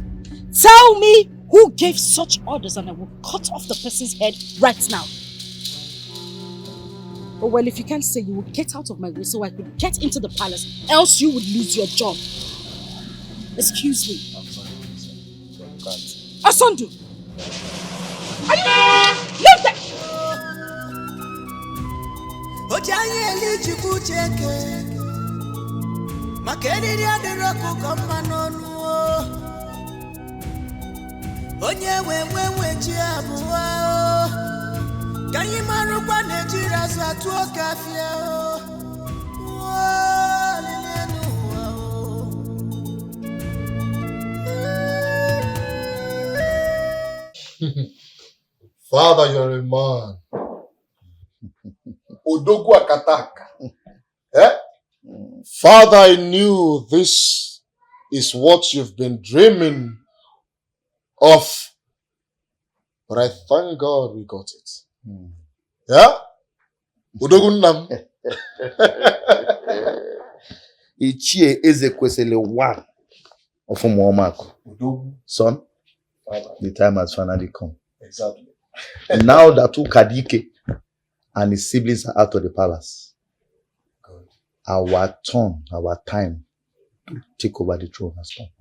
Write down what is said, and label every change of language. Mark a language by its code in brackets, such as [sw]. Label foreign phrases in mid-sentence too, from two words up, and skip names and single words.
[en] Tell me who gave such orders and I will cut off the person's head right now. Oh well, if you can't say, you will get out of my way so I could get into the palace, else you would lose your job. Excuse me. I'm sorry, you can't. Asandu! Are you... Leave that! [ig] Onye we ji abụọ ka anyị marụkwa na ejiri azụ atụ oke afịa [en] Father, you're a man. [ig] Odogu akataka. Eh? [en] Father, I knew this is what you've been dreaming of, but I thank God we got it. Yeah? Udogunnam. Ichie Ezekwesili one of Umuomako. Son, the time has finally come. Exactly. Now that Ukadike and his siblings are out of the palace, our turn, our time to take over the throne has come.